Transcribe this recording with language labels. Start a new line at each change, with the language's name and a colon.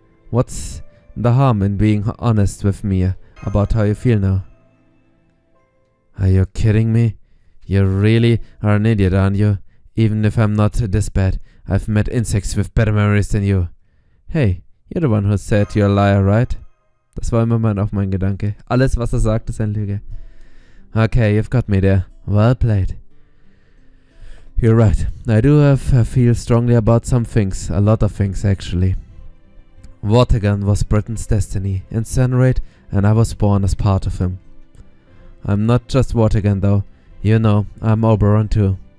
English: What's the harm in being honest with me about how you feel now? Are you kidding me? You really are an idiot, aren't you? Even if I'm not this bad, I've met insects with better memories than you. Hey, you're the one who said you're a liar, right?
German: Das war immer auch mein Gedanke. Alles, was sagt, ist eine Lüge.
English: Okay, you've got me there. Well played. You're right. I do feel strongly about some things. A lot of things, actually. Vortigern was Britain's destiny. Incinerate, and I was born as part of him. I'm not just Vortigern, though. You know, I'm Oberon, too.